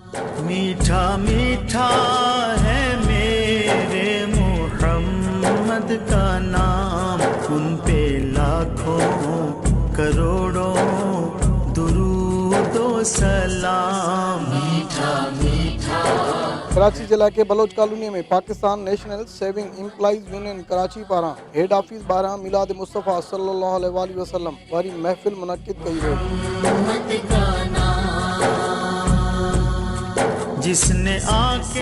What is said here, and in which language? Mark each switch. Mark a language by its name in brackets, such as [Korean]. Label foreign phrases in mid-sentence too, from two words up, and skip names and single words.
[Urdu] میٹھا میٹھا ہے میرے محمد کا نام، ان پہ لاکھوں کروڑوں درودو سلام. میٹھا میٹھا. [Sindhi] कराची जिला के बलोच कॉलोनी में पाकिस्तान नेशनल सेविंग एम्प्लॉइज यूनियन कराची पारां हेड ऑफिस बारां मिलाद मुस्तफ़ा [Arabic] صلى الله عليه وسلم [Sindhi] वारी महफिल मुनक़िद कई वई। [Urdu] جس نے آکے